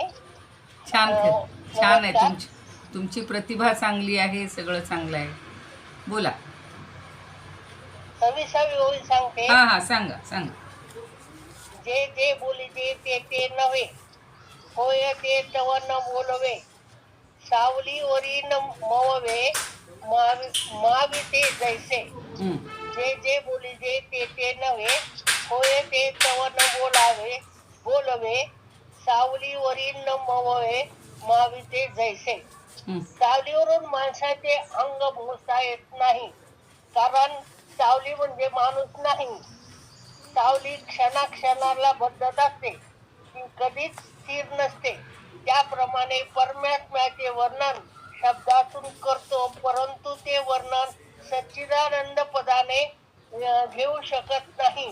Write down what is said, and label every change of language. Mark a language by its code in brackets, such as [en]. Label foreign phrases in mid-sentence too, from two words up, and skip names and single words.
[mr] छान आहे. तुमची प्रतिभा चांगली आहे, सगळं चांगलं आहे. बोला. 26वी ओवी सांगते. हा सांगा. जे जे बोलिते ते नव्हे, होय ते तव न बोलवे. सावलीवरी न मववे, माविते जैसे. जे जे बोलिते ते नव्हे, होय ते तव न बोलवे. सावलीवरी न मववे, माविते जैसे. हं. सावलीवरून माणसाचे अंग मोजता येत नाही, कारण सावली म्हणजे माणूस नाही. सावली क्षणाक्षणाला बदलत असते, ती कधीच स्थिर नसते. त्याप्रमाणे परमात्म्याचे वर्णन शब्दातून करतो, परंतु ते वर्णन सच्चिदानंद पदाने घेऊ शकत नाही.